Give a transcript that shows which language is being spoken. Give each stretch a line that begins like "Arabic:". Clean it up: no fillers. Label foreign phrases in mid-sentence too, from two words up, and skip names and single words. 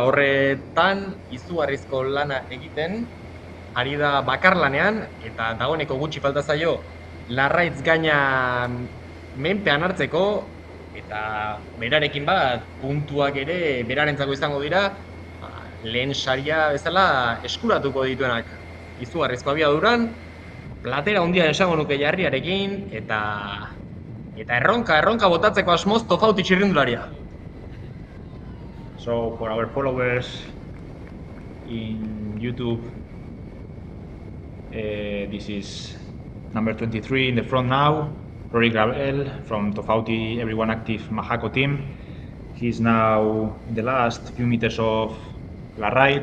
Basque: Horretan izugarrizko lana egiten, ari da bakarlanean, eta dagoeneko gutxi falta zaio Larraitz gaina menpean hartzeko, eta berarekin puntuak ere berarentzako izango dira, lehen saria bezala eskuratuko dituenak. Izugarrizko abiaduran, platera handia esango nuke jarriarekin, eta erronka botatzeko asmoz Tofauti txirrindularia.
English: So, for our followers in YouTube, this is number 23 in the front now, Rory Gravele from Tofauti Everyone Active Mahako team. He's now in the last few meters of La Raid.